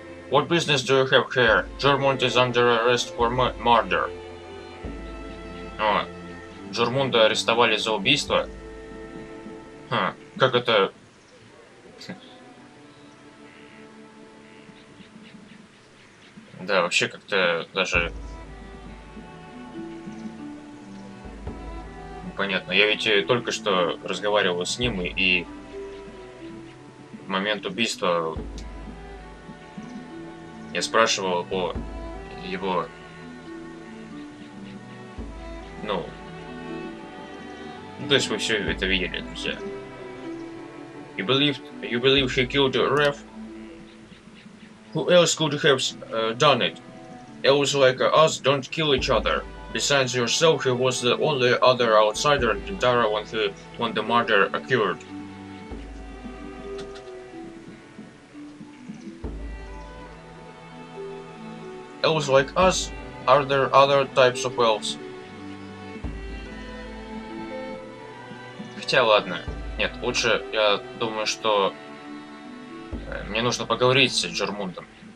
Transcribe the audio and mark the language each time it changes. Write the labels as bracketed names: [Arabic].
[English] What business do you have here? Джермунд is under arrest for murder. [Russian] О, Джермунда арестовали за убийство? Как это... Да, вообще как-то даже... Понятно. Я ведь только что разговаривал с ним, и в момент убийства я спрашивал о его... Ну, то есть вы все это видели, друзья. [English] You believe he killed the ref? Who else could have done it? Elves like us don't kill each other. Besides yourself, he was the only other outsider in Kintarrу when the murder occurred. Elves like us? Are there other types of elves? [Russian] Хотя ладно. Нет, лучше я думаю, что мне нужно поговорить с Джермундом.